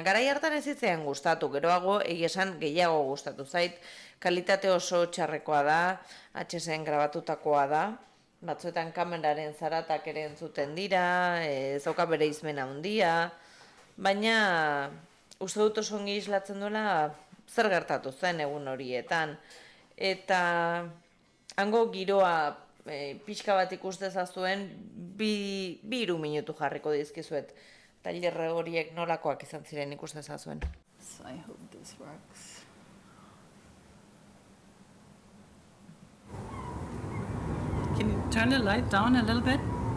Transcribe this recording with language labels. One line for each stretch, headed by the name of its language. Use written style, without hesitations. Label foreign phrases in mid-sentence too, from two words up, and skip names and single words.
Basque: Garai hartan ez zitzean gustatu, geroago egia esan gehiago gustatu zait, kalitate oso txarrekoa da, HSN grabatutakoa da, batzuetan kameraren zaratak ere entzuten dira, ez dauka bere izmena handia, baina uste dut oso ongi islatzen duela zer gertatu zen egun horietan. Eta hango giroa pixka bat ikustezazuen 2-3 minutu jarriko dizkizuet. Tailer horiek nolakoak izan ziren ikustezazuen.
English: So I hope this works. Can you turn the light down a little bit?